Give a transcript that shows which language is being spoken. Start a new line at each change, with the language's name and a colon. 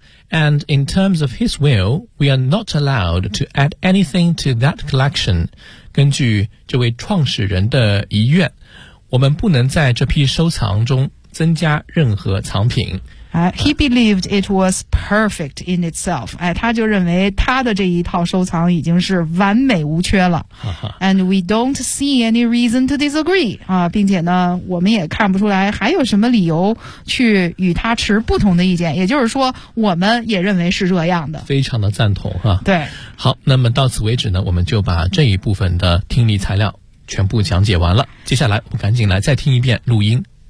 English: And in terms of his will, we are not allowed to add anything to that collection.
Chinese: 根据这位创始人的遗愿，我们不能在这批收藏中增加任何藏品。
English: He believed it was perfect in itself.
Chinese: 哎，他就认为他的这一套收藏已经是完美无缺了。
English: And we don't see any reason to disagree.
Chinese: 啊，并且呢，我们也看不出来还有什么理由去与他持不同的意见。也就是说，我们也认为是这样的。非常的赞同哈。对。好，那么到此为止呢，我们就把这一部分的听力材料全部讲解完了。接下来，我们赶紧来再听一遍录音。